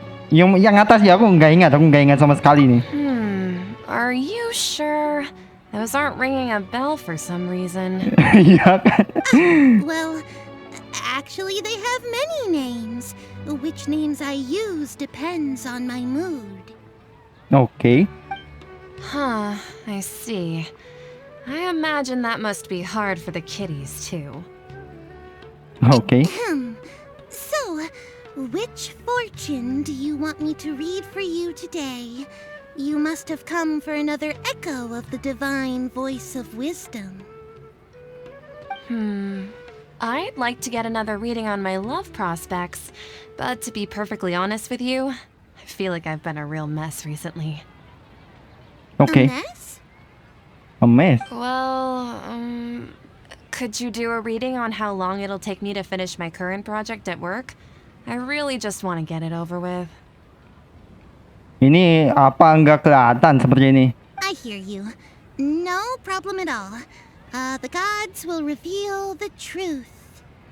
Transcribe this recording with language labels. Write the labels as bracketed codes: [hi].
[id] Yang atas ya aku nggak ingat sama sekali nih. [en] Are you sure? Those aren't ringing a bell for some reason. [id] Iya kan? [en] Well, actually they have many names. Which names I use depends on my mood. [id] Oke. [en] Huh, I see. I imagine that must be hard for the kitties too. [id] Oke. [en] So, which fortune do you want me to read for you today? You must have come for another echo of the divine voice of wisdom. I'd like to get another reading on my love prospects, but to be perfectly honest with you, I feel like I've been a real mess recently. [id] Oke. [en] A mess? A mess. Well, could you do a reading on how long it'll take me to finish my current project at work? I really just want to get it over with. [id] Ini apa nggak kelihatan seperti ini? [en] I hear you. No problem at all. The gods will reveal the truth.